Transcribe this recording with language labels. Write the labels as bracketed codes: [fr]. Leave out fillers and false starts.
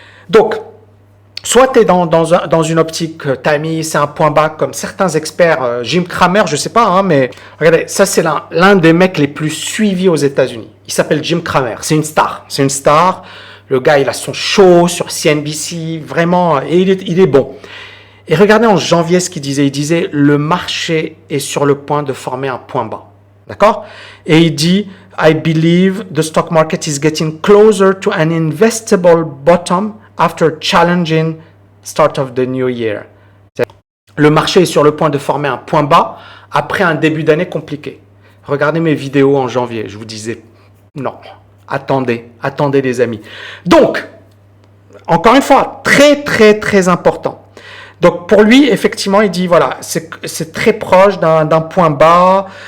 [fr] Donc, soit tu es dans une optique, Tammy, c'est un point bas comme certains experts, Jim Cramer, je sais pas, hein, mais regardez, ça c'est l'un des mecs les plus suivis aux États-Unis. Il s'appelle Jim Cramer, c'est une star. Le gars, il a son show sur CNBC, vraiment, et il est bon. Et regardez en janvier ce qu'il disait. Il disait, le marché est sur le point de former un point bas. D'accord? Et il dit, [en] I believe the stock market is getting closer to an investable bottom after challenging start of the new year. [fr] Le marché est sur le point de former un point bas après un début d'année compliqué. Regardez mes vidéos en janvier. Je vous disais, non, attendez les amis. Donc, encore une fois, très, très, très important. Donc, pour lui, effectivement, il dit, voilà, c'est très proche d'un point bas.